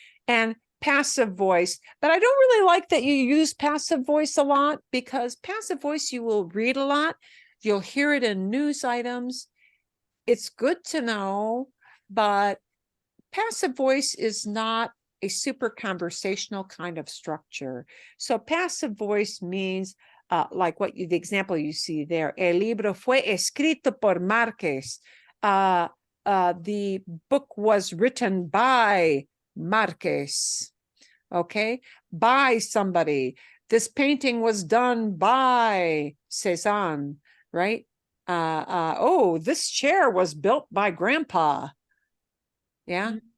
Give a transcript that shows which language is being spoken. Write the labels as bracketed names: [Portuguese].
[English] And passive voice, but I don't really like that you use passive voice a lot, because passive voice you will read a lot. You'll hear it in news items. It's good to know, but passive voice is not a super conversational kind of structure. So passive voice means like the example you see there. [Spanish] El libro fue escrito por Márquez. [English] The book was written by Márquez. Okay, by somebody. This painting was done by Cézanne, right? Oh, this chair was built by Grandpa. Yeah.